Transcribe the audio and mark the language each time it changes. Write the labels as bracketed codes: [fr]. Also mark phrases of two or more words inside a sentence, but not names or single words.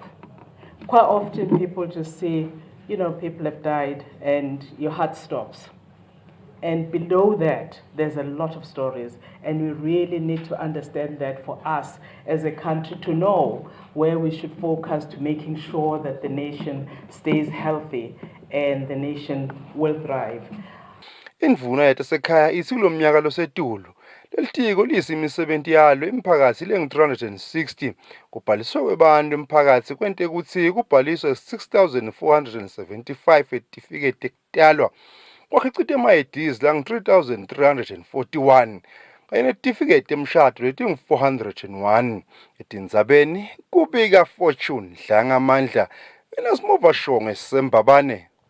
[en] Quite often people just say, you know, people have died and your heart stops. And below that, there's a lot of stories. And we really need to understand that for us as a country to know where we should focus to making sure that the nation stays healthy and the nation will thrive. [ss] Indvuna yasekhaya ithi kulomnyaka losetulu lelitiko liyisimisebenti yalo imiphakathi lengu-360 kubhaliswa kwebantu imiphakathi kwente ukuthi kubhaliswa 6,475 etifiketi ekutalwa kwakhicita ama-IDs langu-3,341 kanye netifiketi emshado letingu-401 etindzabeni kubika Fortune Dlangamandla enasimova shonge sembabane.